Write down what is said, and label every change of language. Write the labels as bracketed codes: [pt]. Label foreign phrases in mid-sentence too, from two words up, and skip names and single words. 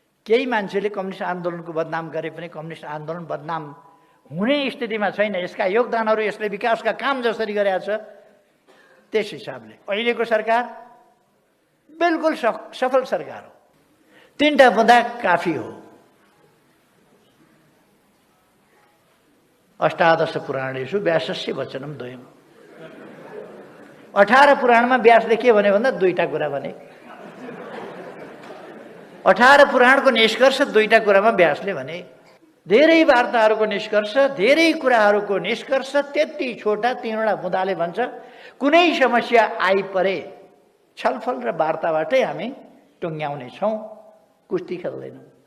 [ne] केही मान्छेले कम्युनिस्ट आन्दोलनको बदनाम गरे पनि कम्युनिस्ट आन्दोलन बदनाम हुने स्थितिमा छैन। यसका योगदानहरू यसले विकासका काम जसरी गरेको छ त्यस हिसाबले अहिलेको सरकार बिल्कुल सफल सरकार हो। 3टा बुँदा काफी हो। [sa] अष्टादश पुराणेषु व्यासस्य वचनम द्वयम्। [ne] 18 पुराणमा व्यासले के भन्यो भन्दा 2टा कुरा भने। 18 पुराणको निष्कर्ष 2टा कुरामा व्यासले भने। धेरै वार्ताहरूको निष्कर्ष, धेरै कुराहरूको निष्कर्ष त्यति छोटा 3वटा बुँदाले भन्छ कुनै समस्या आइपरे छलफल र वार्ताबाटै हामी टुङ्ग्याउने छौँ, कुस्ती खेल्दैनौँ।